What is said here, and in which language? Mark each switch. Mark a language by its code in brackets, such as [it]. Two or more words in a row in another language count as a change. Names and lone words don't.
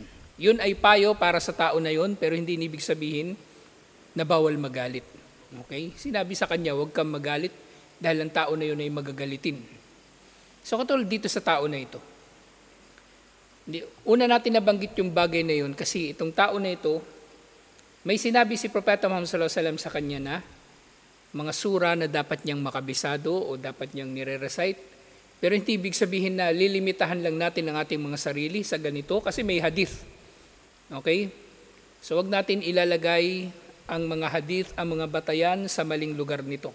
[tl] Yun ay payo para sa tao na yun, pero hindi ibig sabihin na bawal magalit. Okay? Sinabi sa kanya, wag kang magalit dahil ang tao na yun ay magagalitin. So katulad dito sa tao na ito. Una natin nabanggit yung bagay na yun kasi itong tao na ito, may sinabi si Propeta Muhammad [ar] صلى الله عليه وسلم [tl] sa kanya na mga sura na dapat niyang makabisado o dapat niyang nire-recite. Pero hindi ibig sabihin na lilimitahan lang natin ang ating mga sarili sa ganito kasi may hadith. Okay? So wag natin ilalagay ang mga hadith, ang mga batayan sa maling lugar nito.